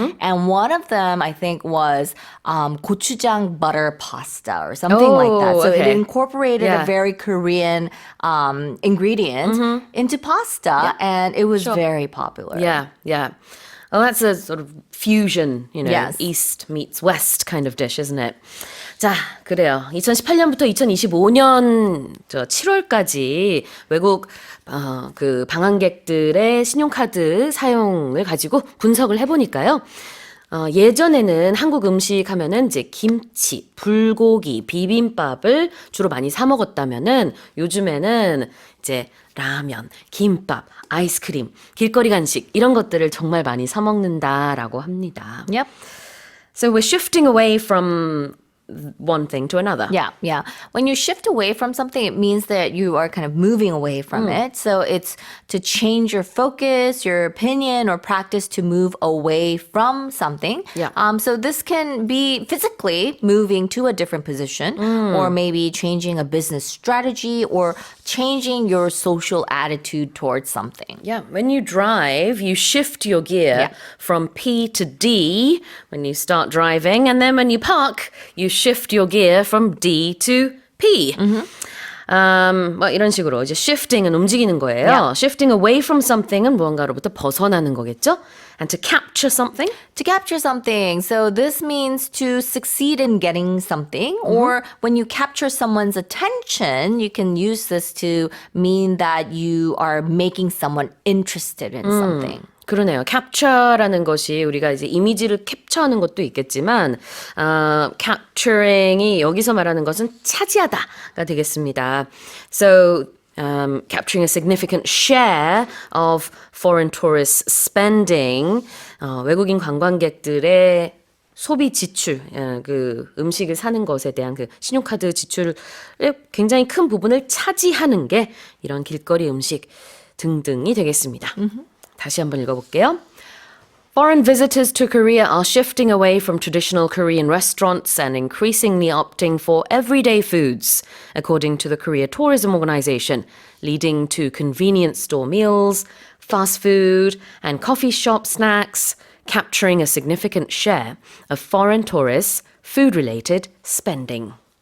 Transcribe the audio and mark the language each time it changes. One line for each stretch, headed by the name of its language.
English: And one of them, I think, was gochujang butter pasta or something like that. So it okay. incorporated Yeah. a very Korean ingredient into pasta, and it was very popular. Yeah. Well, that's a sort of fusion, Yes. East meets West kind of dish, isn't it?
Korean: 자, 그래요. 2018년부터 2025년 7월까지 외국 그 방한객들의 신용카드 사용을 가지고 분석을 해보니까요. 예전에는 한국 음식 하면은 이제 김치, 불고기, 비빔밥을 주로 많이 사 먹었다면은 요즘에는 이제 라면, 김밥, 아이스크림, 길거리 간식 이런 것들을 정말 많이 사 먹는다라고 합니다.
English: Yep. So we're shifting away from one thing to another. Yeah. When you shift away from something, it means that you are kind of moving away from it. So it's to change your focus, your opinion, or practice to move away from something. Yeah. So this can be physically moving to a different position, or maybe changing a business strategy, or changing your social attitude towards something. Yeah, when you drive, you shift your gear from P to D when you start driving, and then when you park, you shift your gear from D to P.
Korean: 뭐 이런 식으로 이제 shifting은 움직이는 거예요.
English: Shifting away from something은
Korean: 무언가로부터 벗어나는 거겠죠?
English: And to capture something? To capture something. So this means to succeed in getting something, or when you capture someone's attention, you can use this to mean that you are making someone interested in something.
Korean: 그러네요. capture라는 것이 우리가 이제 이미지를 캡처하는 것도 있겠지만, capturing이 여기서 말하는 것은 차지하다가 되겠습니다.
English: So, capturing a significant share of foreign tourists' spending,
Korean: 외국인 관광객들의 소비 지출, 그 음식을 사는 것에 대한 그 신용카드 지출을 굉장히 큰 부분을 차지하는 게 이런 길거리 음식 등등이 되겠습니다. 다시 한번 읽어볼게요.
English: Foreign visitors to Korea are shifting away from traditional Korean restaurants and increasingly opting for everyday foods, according to the Korea Tourism Organization, leading to convenience store meals, fast food, and coffee shop snacks, capturing a significant share of foreign tourists' food-related spending.